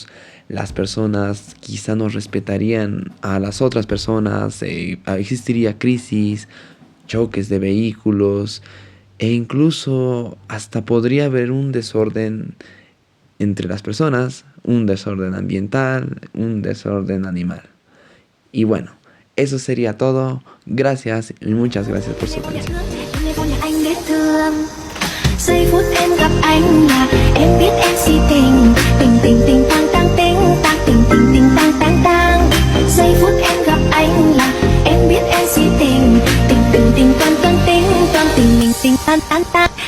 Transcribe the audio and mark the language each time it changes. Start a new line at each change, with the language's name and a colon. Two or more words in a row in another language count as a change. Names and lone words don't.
Spanish: Las personas quizá no respetarían a las otras personas, existiría crisis, choques de vehículos e incluso hasta podría haber un desorden entre las personas, un desorden ambiental, un desorden animal. Y bueno, eso sería todo. Gracias y muchas gracias por su atención.
Vietnamese: Giây phút em gặp anh là em biết em si tình tình tình tình tang tang ting tang tình tình tình tang tang tang. Giây phút em gặp anh là em biết em si tình tình tình tình tang tang ting tang tình tình tình tang tang tang.